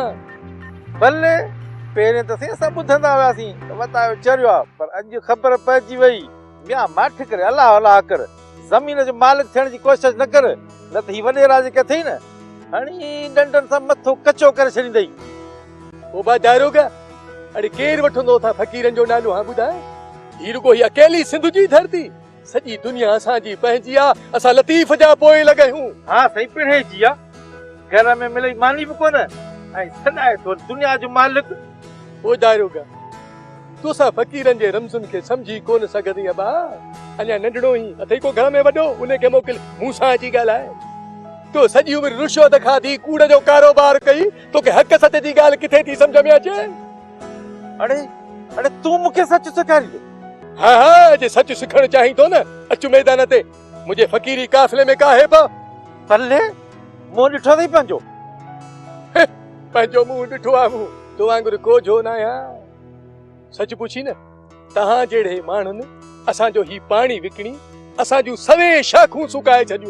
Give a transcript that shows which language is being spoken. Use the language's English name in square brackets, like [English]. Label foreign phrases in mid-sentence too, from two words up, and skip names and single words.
[Sindhi] भले पहिरें त असां ॿुधंदा हुआसीं त वतायो चरियो आहे, पर अॼु ख़बर पइजी वई। ॿिया माठ करे अलाह अलाह कर, ज़मीन जो मालिक थियण जी कोशिश न कर, न त ही वॾेरा जेके अथई न हणी डंडनि सां मथो कचो करे छॾींदई। ओ बा दारोगा, अड़े केरु वठंदो था फ़कीरनि जो नालो? हाँ ॿुधाए, ही रुगो ही अकेली सिंध जी धरती, सॼी दुनिया असांजी पंहिंजी आहे, असां लतीफ़ जा पोइ लॻे हूं। हा सही पिणे जी आहे, घर में मिलई मानी बि कोन ऐं सदाए थो दुनिया जो मालिक। ओ दारोगा, तोसां फ़कीरनि जे रमज़ुनि खे सम्झी कोन सघंदी बा? अञा नंढड़ो ई अथई को घर में वॾो, उनखे मोकिल मूं सां अची ॻाल्हाए। तो सॼी उमिरि रुश्वत खाधी, कूड़ जो कारोबार कई, तोखे हक़ सच जी ॻाल्हि किथे थी सम्झ में अचे? अड़े अड़े तूं मूंखे सच सेखारी दे। हाँ हाँ, जे सच सिखणु चाहीं थो न, अचु मैदान ते, मुंहिंजे फ़कीरी काफ़िले में का हेबा। भले मूं ॾिठो अथई पंहिंजो पंहिंजो मुंहुं ॾिठो आहे, मूं तो वांगुरु कोझो न आहियां। सच पुछी न, तव्हां जहिड़े माण्हुनि असांजो ही पाणी विकिणी असां जूं सवे शाखूं सुकाए छॾियूं।